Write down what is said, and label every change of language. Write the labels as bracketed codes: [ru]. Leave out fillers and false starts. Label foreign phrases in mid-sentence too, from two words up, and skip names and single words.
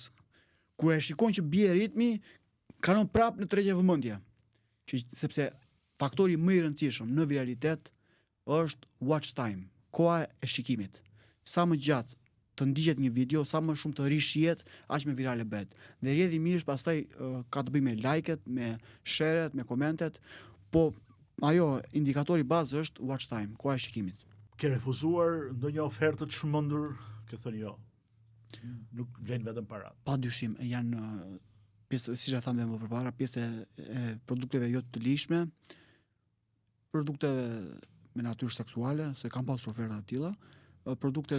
[sq] Kur e shikon që bie ritmi, kalon prap në tërheqje vëmendje. Sepse faktori më i rëndësishëm në viralitet është [en] watch time, [sq] koha e shikimit. Sa më gjatë të ndiqet një video, sa më shumë të rishihet, aq më virale bëhet. Dhe rrjedhimisht pastaj ka të bëjë me like-et, me share-et, me komentet, po ajo indikatori bazë është [en] watch time, [sq] koha e shikimit. Ke refuzuar ndonjë ofertë të çmendur, ke thënë jo. Nuk vlen vetëm parat. Padyshim, janë pjesë, siç e thamë më përpara, pjesë e produkteve jo të lishme, produkte me natyrë seksuale, se kam pasur oferta të tilla, produkte.